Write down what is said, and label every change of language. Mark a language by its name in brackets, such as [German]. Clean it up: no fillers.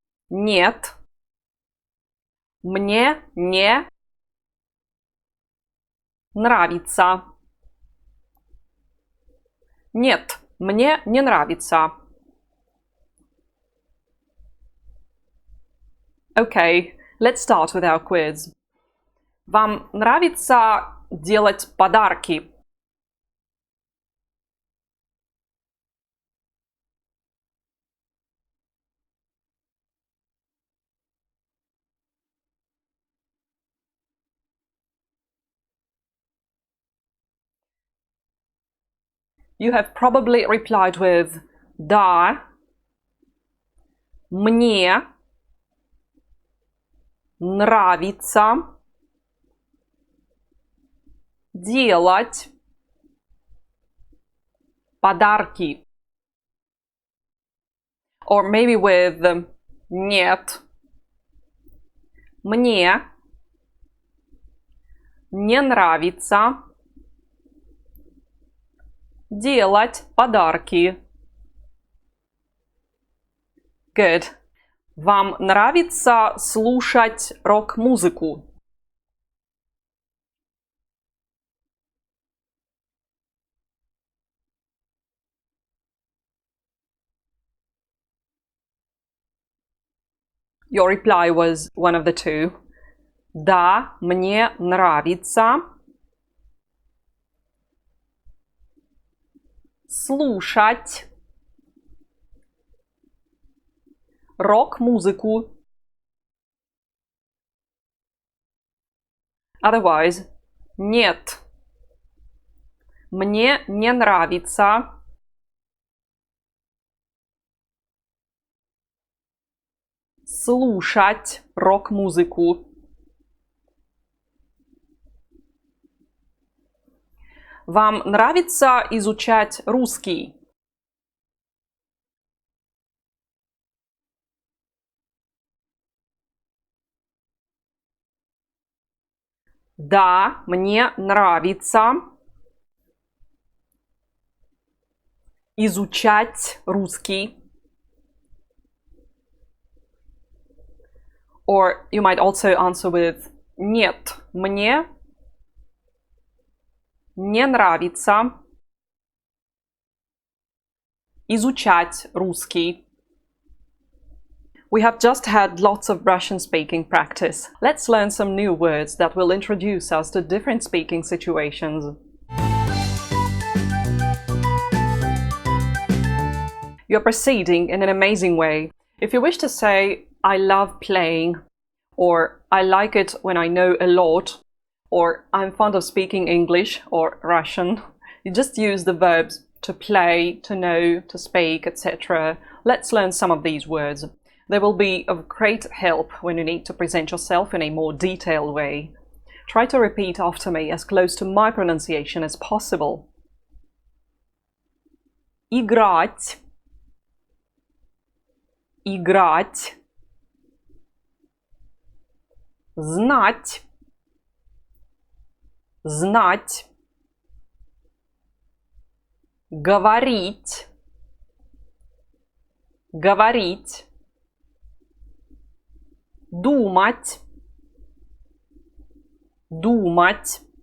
[Russian] Нет, мне не нравится. Нет, мне не нравится. [English] Okay, let's start with our quiz. [Russian] Вам нравится делать подарки? [English] You have probably replied with [Russian] да, мне нравится делать подарки. [English] Or maybe with [Russian] нет, мне не нравится делать подарки. [English] Good. [Russian] Вам нравится слушать рок-музыку? [English] Your reply was one of the two. [Russian] Да, мне нравится слушать рок-музыку. Otherwise, нет, мне не нравится слушать рок-музыку. Вам нравится изучать русский? Да, мне нравится изучать русский. [English] Or you might also answer with [Russian] нет, мне не нравится изучать русский. [English] We have just had lots of Russian speaking practice. Let's learn some new words that will introduce us to different speaking situations. You're proceeding in an amazing way. If you wish to say, I love playing, or I like it when I know a lot, or I'm fond of speaking English or Russian, you just use the verbs to play, to know, to speak, etc. Let's learn some of these words. They will be of great help when you need to present yourself in a more detailed way. Try to repeat after me as close to my pronunciation as possible. [Russian] Играть, играть, знать, знать, говорить, говорить, думать, думать,